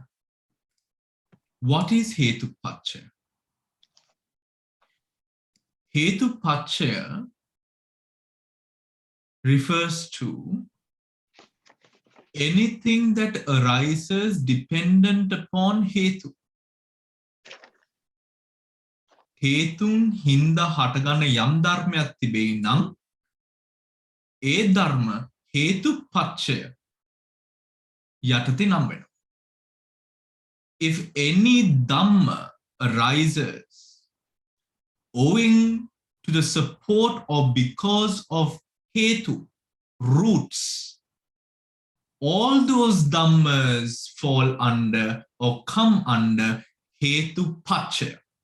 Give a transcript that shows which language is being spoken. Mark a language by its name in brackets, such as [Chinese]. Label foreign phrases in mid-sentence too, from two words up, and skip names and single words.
[English] What is Hitupachya? Hitupachya refers to anything that arises dependent upon hetu. [Sinhala] හේතුන් හින්දා හටගන්නා යම් ධර්මයක් තිබෙයි නම් ඒ ධර්ම Hitupachya යටතේ නම් වෙනවා. [English] If any Dhamma arises owing to the support or because of hetu, roots, all those Dhammas fall under or come under Hitupachya.